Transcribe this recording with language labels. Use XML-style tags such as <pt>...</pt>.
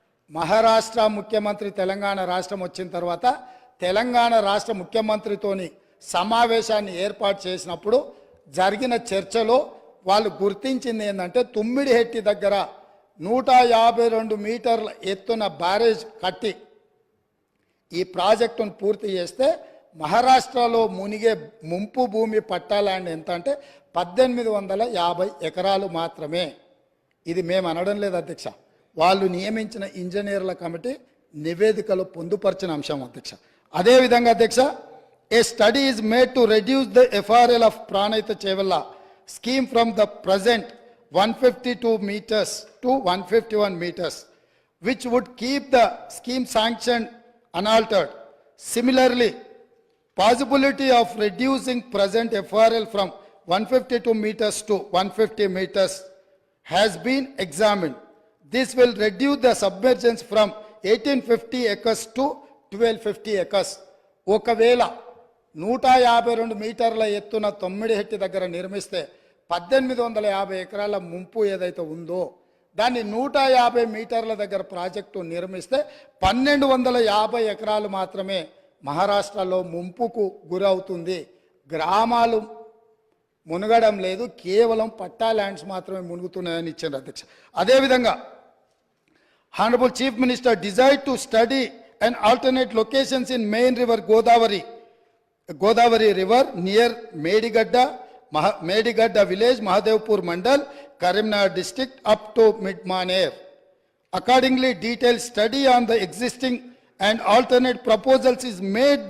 <te>మహారాష్ట్ర ముఖ్యమంత్రి తెలంగాణ రాష్ట్రం వచ్చిన తర్వాత తెలంగాణ రాష్ట్ర ముఖ్యమంత్రితోని సమావేశాన్ని ఏర్పాటు చేసినప్పుడు జరిగిన చర్చలో వాళ్ళు గుర్తించింది ఏంటంటే తుమ్మిడిహెట్టి దగ్గర 152 మీటర్ల ఎత్తున బ్యారేజ్ కట్టి ఈ ప్రాజెక్టును పూర్తి చేస్తే మహారాష్ట్రలో మునిగే ముంపు భూమి పట్టా ల్యాండ్ ఎంత అంటే 1850 ఎకరాలు మాత్రమే. ఇది మేము అనడం లేదు అధ్యక్ష, వాళ్ళు నియమించిన ఇంజనీర్ల కమిటీ నివేదికలో పొందుపరిచిన అంశం అధ్యక్ష. అదేవిధంగా అధ్యక్ష,</te> <en>A study is made to reduce the FRL of Pranahita Chevella scheme from the present 152 meters to 151 meters, which would keep the scheme sanctioned unaltered. Similarly, possibility of reducing present FRL from 152 meters to 150 meters has been examined. This will reduce the submergence from 1850 acres to 1250 acres.</en> <te>ఒకవేళ 152 మీటర్ల ఎత్తున తొమ్మిడిహెట్టి దగ్గర నిర్మిస్తే 1850 ఎకరాల ముంపు ఏదైతే ఉందో దాన్ని 150 మీటర్ల దగ్గర ప్రాజెక్టు నిర్మిస్తే 1250 ఎకరాలు మాత్రమే మహారాష్ట్రలో ముంపుకు గురవుతుంది. గ్రామాలు మునగడం లేదు, కేవలం పట్టా ల్యాండ్స్ మాత్రమే మునుగుతున్నాయని ఇచ్చారు అధ్యక్ష. అదేవిధంగా</te> <en>Honourable chief minister desired to study and alternate locations in main river Godavari river near Medigadda village, Mahadevpur Mandal, Karimnagar district up to Midmaner. Accordingly, detailed study on the existing and alternate proposals is made.</en>